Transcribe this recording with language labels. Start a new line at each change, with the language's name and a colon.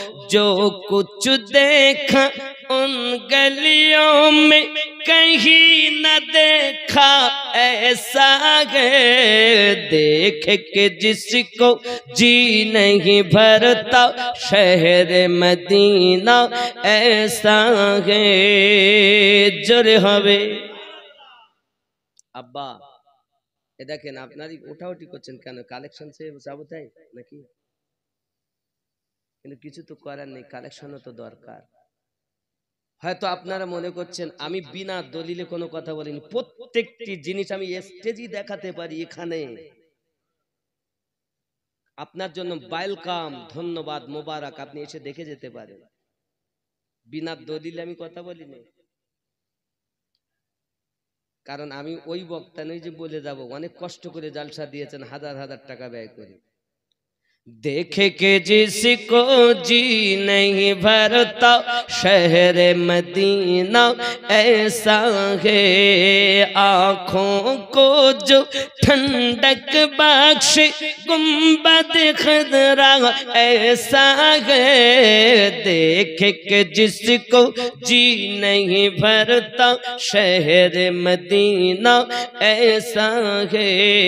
Hindi: जो कुछ देखा उन गलियों में कहीं न देखा ऐसा है, देख के जिसको जी नहीं भरता शहर मदीना ऐसा है।
Bangla: जोरे हवे আব্বা এ দেখেন আপনারই ওঠাউঠি করছেন কেন? কালেকশন সে যাবো তাই নাকি? কিন্তু কিছু তো করার নেই, কালেকশনও তো দরকার। হয়তো আপনারা মনে করছেন আমি বিনা দলিলে কোনো কথা বলিনি, প্রত্যেকটি জিনিস আমি স্টেজই দেখাতে পারি এখানে। আপনার জন্য ওয়েলকাম, ধন্যবাদ, মোবারক, আপনি এসে দেখে যেতে পারেন। বিনা দলিলে আমি কথা বলিনি, কারণ আমি ওই বক্তা নই যে বলে যাব। অনেক কষ্ট করে জালসা দিয়েছেন, হাজার হাজার টাকা ব্যয় করে।
Hindi: देखे के जिसको जी नहीं भरता शहर मदीना ऐसा है, आँखों को जो ठंडक बख्श गुंबद खदरा ऐसा है, देख के जिसको जी नहीं भरता शहर मदीना ऐसा है।